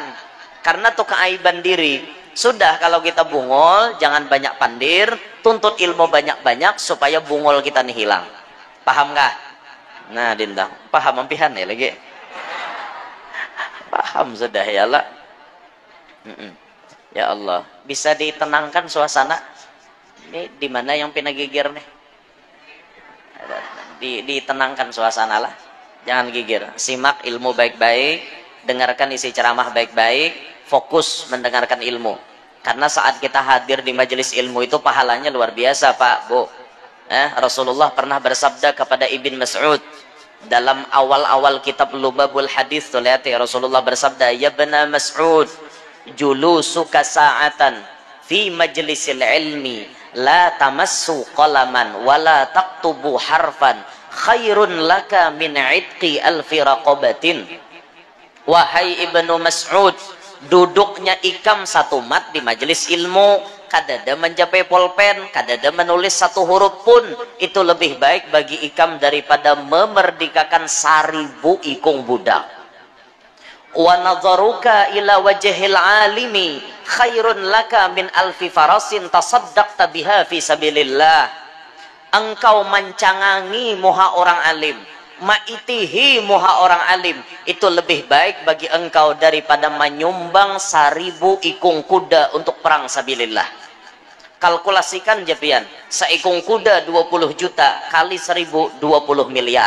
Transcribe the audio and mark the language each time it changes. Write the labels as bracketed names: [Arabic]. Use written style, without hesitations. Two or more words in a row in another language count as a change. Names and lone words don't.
[Banjar] Karena itu keaiban diri. Sudah kalau kita bungol, jangan banyak pandir, tuntut ilmu banyak-banyak supaya bungol kita nih hilang. [Indonesian] Paham nggak? [Banjar] Nah, Dindang, paham ampihan ya lagi. Paham sudah ya Allah. Ya Allah, [Indonesian] bisa ditenangkan suasana. [Banjar] Ini di mana yang pina gigir nih? Ditenangkan suasana lah. Jangan gigir. [Indonesian] Simak ilmu baik-baik, dengarkan isi ceramah baik-baik, fokus mendengarkan ilmu. Karena saat kita hadir di majelis ilmu itu pahalanya luar biasa, Pak, Bu. Rasulullah pernah bersabda kepada Ibn Mas'ud dalam awal-awal kitab Lubabul Hadis, tuh lihat ya, Rasulullah bersabda, [Arabic] "يا ابن مسعود، جلوسك ساعة في مجلس العلم لا تمس قلما ولا تكتب حرفا خير لك من عتق ألف رقبة." [Indonesian] Wahai Ibnu Mas'ud, [Banjar] duduknya ikam satu mat di majelis ilmu, kadada mencapai pulpen, kadada menulis satu huruf pun, itu lebih baik bagi ikam daripada memerdekakan 1000 ikung budak. [Arabic] ونظرك إلى وجه العالم خير لك من ألف فرس تصدقت بها في سبيل الله. [Banjar] Engkau mencangangi muha orang alim, maitihi muha orang alim, itu lebih baik bagi engkau daripada menyumbang 1000 ikung kuda untuk perang sabilillah. Kalkulasikan japian, seikung kuda 20 juta kali 1000, 20 miliar.